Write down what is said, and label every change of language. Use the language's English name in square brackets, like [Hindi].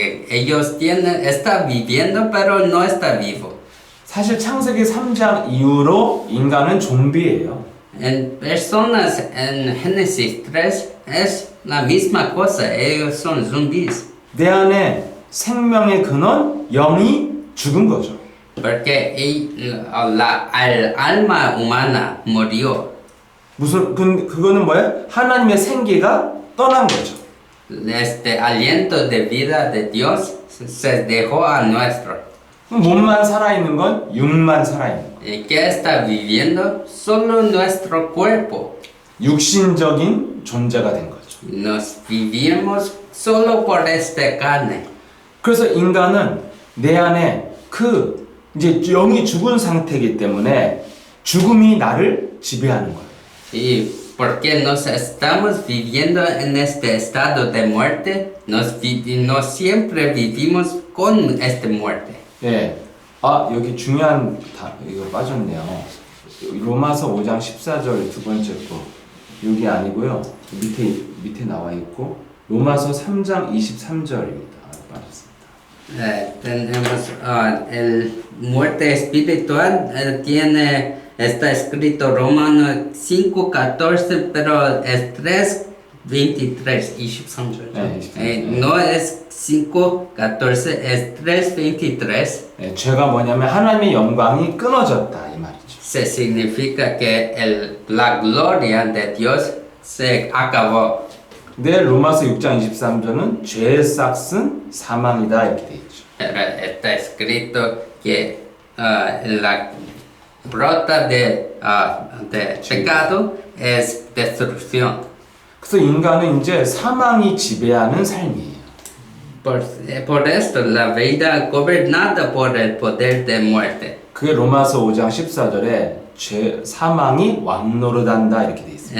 [Spanish] Ellos está viviendo pero no está vivo. [Korean] 사실 창세기 3장 이후로 인간은 좀비예요. [Spanish] En personas en Génesis 3 es la misma cosa, ellos son zombies. [Korean] 내 안에 생명의 근원, 영이 죽은 거죠. [Spanish] Porque el alma humana murió. [Korean] 그거는 뭐예요? 하나님의 생기가 떠난 거죠. [Spanish] Este aliento de vida de Dios se dejó a nuestro. [Korean] 몸만 살아있는 건 육만 살아있는 거. [Spanish] ¿Y qué está viviendo? Solo nuestro cuerpo. [Korean] 육신적인 존재가 된 거죠. [Spanish] Nos vivimos solo por esta carne. [Korean] 그래서 인간은 내 안에 이제 영이 죽은 상태이기 때문에 죽음이 나를 지배하는 거예요. [Spanish] Y porque nos estamos viviendo en este estado de muerte, nos siempre vivimos con esta muerte. [Korean] 예. 여기 중요한 이거 빠졌네요. 로마서 5장 14절 두 번째 거. 여기 아니고요. 밑에 나와 있고 로마서 3장 23절입니다. 빠졌습니다. [Spanish] Tenemos el muerte espiritual, está escrito Romanos 5:14, pero es 3:23, 23. No es 5:14, es 3:23. [Korean] 예, 죄가 뭐냐면 하나님의 영광이 끊어졌다 이 말이죠. [Spanish] Se significa que la gloria de Dios se acabó. [Korean] 근데 로마서 6장 23절은 죄의 싹은 사망이다 이렇게 돼 있죠. [Spanish] Pero está escrito que la brota de pecado es destrucción. [Korean] 그래서 인간은 이제 사망이 지배하는 삶이에요. [Spanish] Por esto la vida gobernada por el poder de muerte. [Korean] 그게 로마서 5장 14절에 사망이 왕노릇한다 이렇게 돼 있어요.